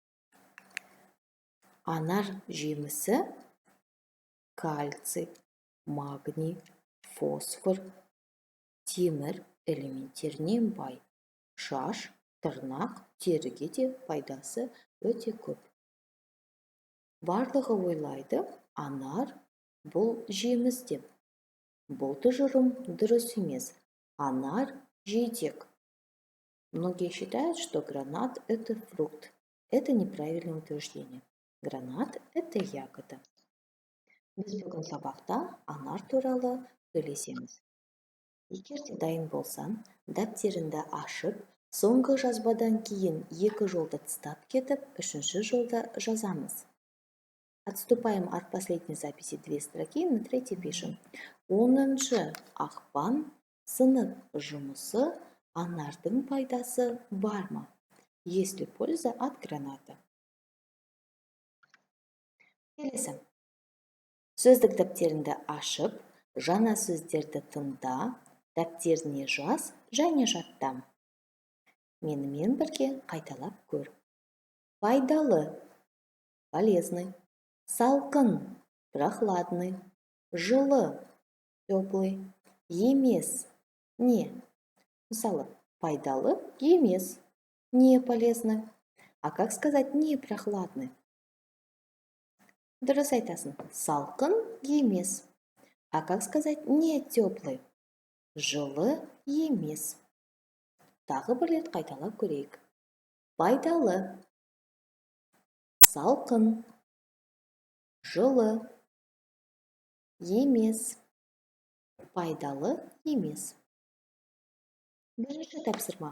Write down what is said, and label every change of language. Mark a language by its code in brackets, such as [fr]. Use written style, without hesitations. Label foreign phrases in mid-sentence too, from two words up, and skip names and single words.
[kk] Анар жемісі кальций, магний, фосфор, темір элементтерінен бай. Шаш, тырнақ, теріге де пайдасы өте көп. Барлығы ойлайды, анар бұл жеміс деп. Бұл тұжырым дұрыс емес. Анар жидек. [ru] Многие считают, что гранат – это фрукт. Это неправильное утверждение. Гранат – это ягода. [kk] Біз бүгін сабақта анар туралы сөйлесеміз. Егер де дайын болсаң, дәптеріңді ашып, соңғы жазбадан кейін 2 жолды тастап кетіп, 3-ші жолды жазамыз. [ru] Отступаем от последней записи 2 строки, на 3 пишем. [kk] 10-шы ақпан сынып жұмысы, анардың пайдасы бар ма? [ru] Есть ли польза от граната? [kk] Келесі. Сөздік дәптеріңді ашып, жаңа сөздерді тыңда, дәптеріне жаз және жаттам. Менімен бірге қайталап көр. Пайдалы, полезный, салқын, прохладный, жылы, теплый, емес, не. Мысалы, пайдалы, емес, [ru] не полезный. А как сказать не прохладный? [kk] Дұрыс айтасың. Салқын, емес. [ru] А как сказать не теплый? [kk] Жылы, емес. Тағы бір рет қайталап көрейік. Пайдалы, салқын, жылы, емес. Пайдалы, емес. Бірінші тапсырма.